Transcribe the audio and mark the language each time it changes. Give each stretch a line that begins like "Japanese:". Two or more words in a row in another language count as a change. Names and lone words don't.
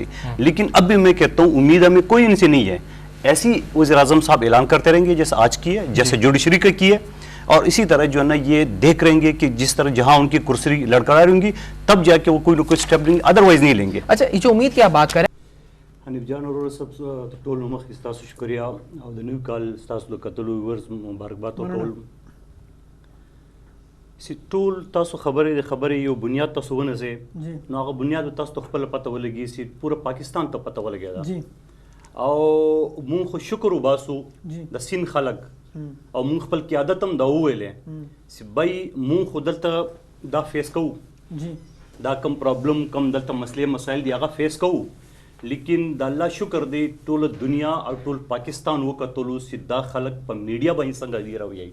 Urdu: لیکن اب بھی میں کہتا ہوں امید ہمیں کوئی ان سے نہیں ہے. ایسی وزیراعظم صاحب اعلان کرتے رہیں گے جیسے آج کی ہے، جیسے جوڈیشری کا کی ہے. اور اسی طرح جو ہے نا یہ دیکھ رہیں گے کہ جس طرح جہاں ان کی کرسی لڑکڑا رہیں گی تب جا کے وہ کوئی نہ کوئی اسٹیپ لیں گے, ادروائز نہیں لیں گے. اچھا یہ جو امید کی آپ بات کریں
Pashto: حنیف جان
Urdu: اور سب
Pashto: ټول نو مخکې ستاسو شکریہ او د نوي کال ستاسو د کتلو ورځ مبارکباد ورکول. ټول تاسو خبرې یو بنیاد تاسو ونځئ نو هغه بنیاد تاسو ته خپله پته ولګي چې پوره پاکستان ته پته ولګېده او مونږ خو شکر وباسو د سیند خلک او مونږ خپل قیادت هم دا وویلې چې بای مونږ خو دلته دا فیس کوو دا کم پرابلم کم دلته مسلې مسایل دی هغه فیس کوو لیکن د الله شکر دی ټول دنیا او ټول پاکستان وکتلو چې دا خلک په میډیا باندې څنګه دی راویي.